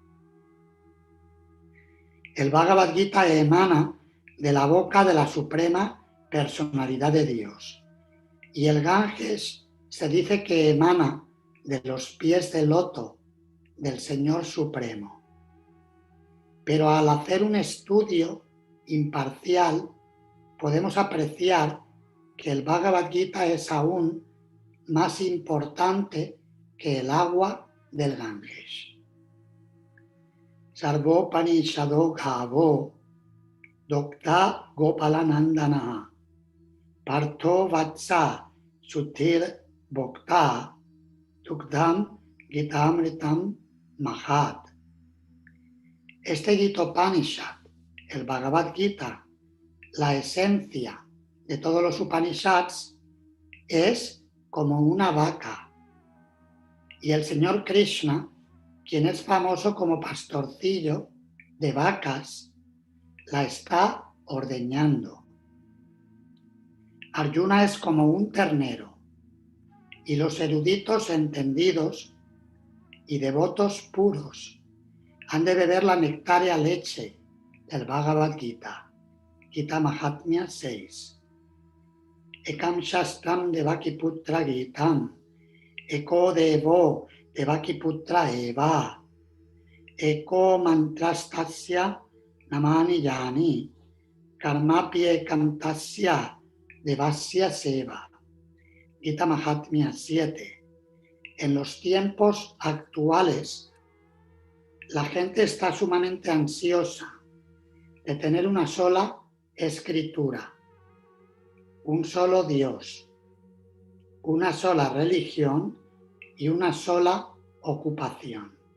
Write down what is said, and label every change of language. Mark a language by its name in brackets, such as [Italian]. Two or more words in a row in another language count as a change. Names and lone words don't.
[Spanish] El Bhagavad Gita emana de la boca de la suprema personalidad de Dios y el Ganges se dice que emana de los pies de loto del Señor Supremo. Pero al hacer un estudio imparcial podemos apreciar que el Bhagavad Gita es aún más importante que el agua del Ganges. [Sanskrit] Sarvopanishado Gavo Dokta Gopalanandana Partho Vatsa Sutir Bhokta Tukdam Gitamritam Mahat. [Spanish] Este Gitopanishad, el Bhagavad Gita, la esencia de todos los Upanishads, es como una vaca. Y el Señor Krishna, quien es famoso como pastorcillo de vacas, la está ordeñando. Arjuna es como un ternero y los eruditos entendidos y devotos puros han de beber la nectárea leche del Bhagavad Gita. Gita Mahatmya 6. [Sanskrit] Ekam Shastram Devakiputra Gitam Eko Devo Devakiputra Eva Eko Mantrastasya Namani Yani Karmapi Ekam Tasya Devasya Seva. [Spanish] Gita Mahatmya 7. En los tiempos actuales, la gente está sumamente ansiosa de tener una sola escritura, un solo Dios, una sola religión y una sola ocupación.